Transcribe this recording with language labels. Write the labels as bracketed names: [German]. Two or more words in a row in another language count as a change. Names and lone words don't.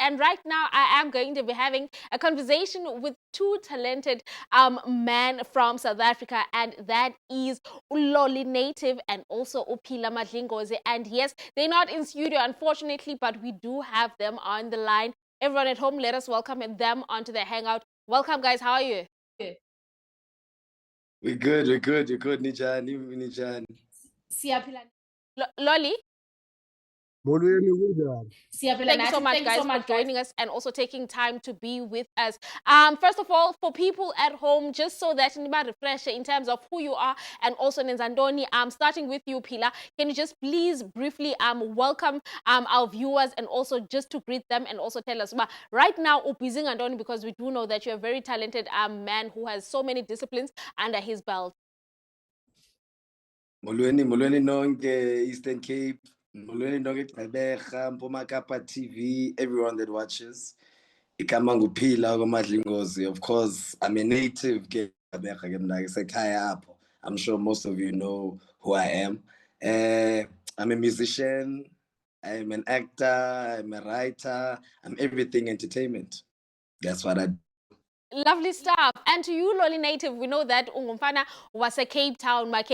[English] And right now, I am going to be having a conversation with two talented men from South Africa, and that is Uloli Native and also Upila Madlingozi. And yes, they're not in studio, unfortunately, but we do have them on the line. Everyone at home, let us welcome them onto the Hangout. Welcome, guys. How are you? We're good, [Xhosa] Nijani, Nijani. Siyaphila. Lolly? Molweni kunjani? [English] Thank you so much, guys, for joining us and also taking time to be with us. First of all, for people at home, just so that you refresh in terms of who you are and also Nenzandoni, starting with you, Pila, can you just please briefly welcome our viewers and also just to greet them and also tell us, right now, Upizing Andoni, because we do know that you're a very talented man who has so many disciplines under his belt. [Xhosa] Molweni nonke, Eastern Cape. Molweni nonke, Gqeberha, Mpuma Kapa TV, [English] everyone that watches. [Xhosa] Igama nguPhila kwaMadlingozi. [English] Of course, I'm a native ke Gqeberha [Xhosa] ke mna ke sekhaya apho. [English] I'm sure most of you know who I am. I'm a musician, I'm an actor, I'm a writer, I'm everything entertainment. That's what I do. Lovely stuff. And to you, Loli Native, we know that Ungumfana was a Cape Town.